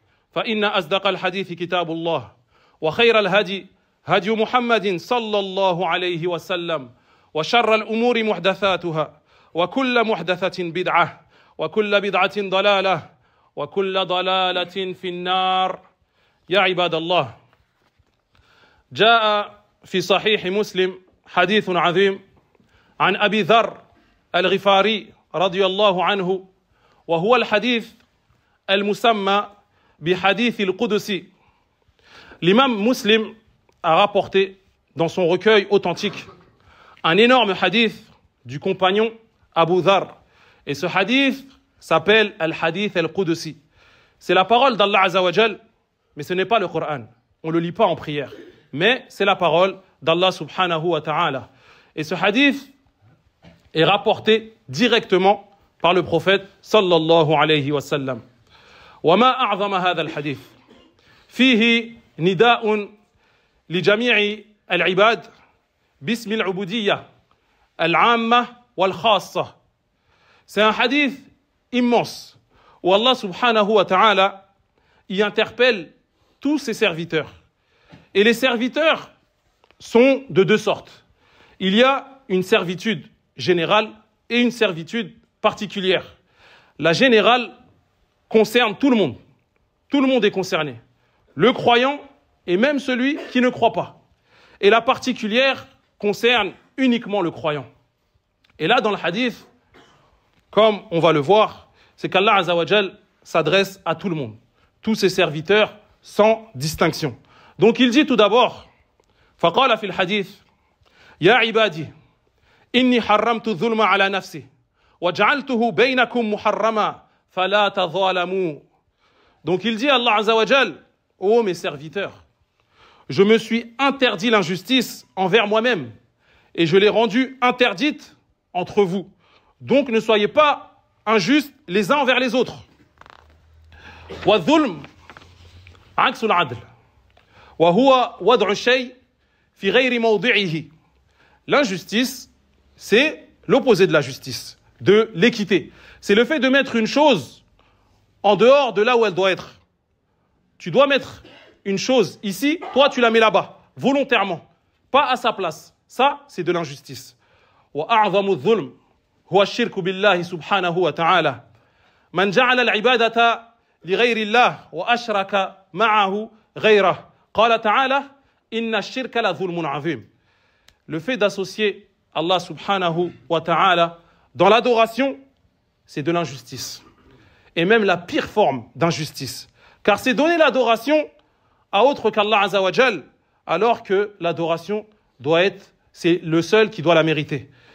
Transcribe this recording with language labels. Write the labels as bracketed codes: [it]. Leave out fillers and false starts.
[ar] فإن أصدق الحديث كتاب الله وخير الهدي هدي محمد صلى الله عليه وسلم وشر الأمور محدثاتها وكل محدثة بدعة وكل بدعة ضلالة وكل ضلالة في النار يا عباد الله جاء في صحيح مسلم حديث عظيم عن أبي ذر الغفاري رضي الله عنه وهو الحديث المسمى بحديث القدسي. [fr] L'imam Muslim a rapporté dans son recueil authentique un énorme hadith du compagnon Abu Dharr. Et ce hadith s'appelle Al-Hadith Al-Qudsi. C'est la parole d'Allah Azza wa Jal, mais ce n'est pas le Coran. On ne le lit pas en prière. Mais c'est la parole d'Allah Subhanahu wa Ta'ala. Et ce hadith est rapporté directement par le prophète sallallahu alayhi wa sallam. [ar] وما أعظم هذا الحديث فيه نداء لجميع العباد باسم العبودية العامة والخاصة. [fr] C'est un hadith immense où Allah subhanahu wa ta'ala y interpelle tous ses serviteurs. Et les serviteurs sont de deux sortes. Il y a une servitude générale et une servitude particulière. La générale concerne tout le monde. Tout le monde est concerné. Le croyant et même celui qui ne croit pas. Et la particulière concerne uniquement le croyant. Et là, dans le hadith, comme on va le voir, c'est qu'Allah Azza wa Jal s'adresse à tout le monde, tous ses serviteurs sans distinction. Donc il dit tout d'abord, [ar] فقال في الحديث يا عبادي إني حرمت الظلم على نفسي وجعلته بينكم محرما فلا تظالموا. [fr] Donc il dit Allah Azza wa Jal, ô mes serviteurs, je me suis interdit l'injustice envers moi-même et je l'ai rendue interdite entre vous. Donc ne soyez pas injustes les uns envers les autres. [ar] والظلم عكس العدل وهو وضع الشيء في غير موضعه. [fr] L'injustice, c'est l'opposé de la justice, de l'équité. C'est le fait de mettre une chose en dehors de là où elle doit être. Tu dois mettre une chose ici, toi tu la mets là-bas, volontairement, pas à sa place. Ça, c'est de l'injustice. [ar] وأعظم الظلم هو الشرك بالله سبحانه وتعالى من جعل العبادة لغير الله وأشرك معه غيره قال تعالى إن الشرك لظلم عظيم. [fr] Le fait d'associer Allah subhanahu wa ta'ala dans l'adoration, c'est de l'injustice. Et même la pire forme d'injustice. Car c'est donner l'adoration à autre qu'Allah Azza wa Jal, alors que l'adoration doit être, c'est le seul qui doit la mériter.